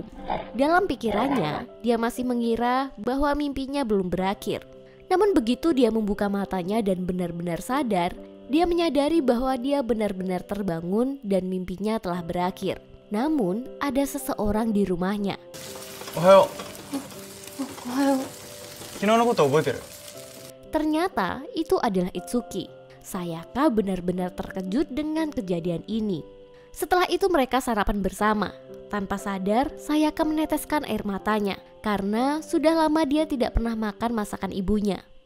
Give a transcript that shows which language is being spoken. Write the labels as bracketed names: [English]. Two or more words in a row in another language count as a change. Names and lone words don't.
[Indonesian] Dalam pikirannya, dia masih mengira bahwa mimpinya belum berakhir. Namun begitu dia membuka matanya dan benar-benar sadar, dia menyadari bahwa dia benar-benar terbangun dan mimpinya telah berakhir. Namun, ada seseorang di rumahnya. Ohayo. Ohayo. [Japanese] 昨日のこと覚えてる？ [Indonesian] Ternyata itu adalah Itsuki. Sayaka benar-benar terkejut dengan kejadian ini. Setelah itu mereka sarapan bersama. Tanpa sadar, Sayaka meneteskan air matanya karena sudah lama dia tidak pernah makan masakan ibunya.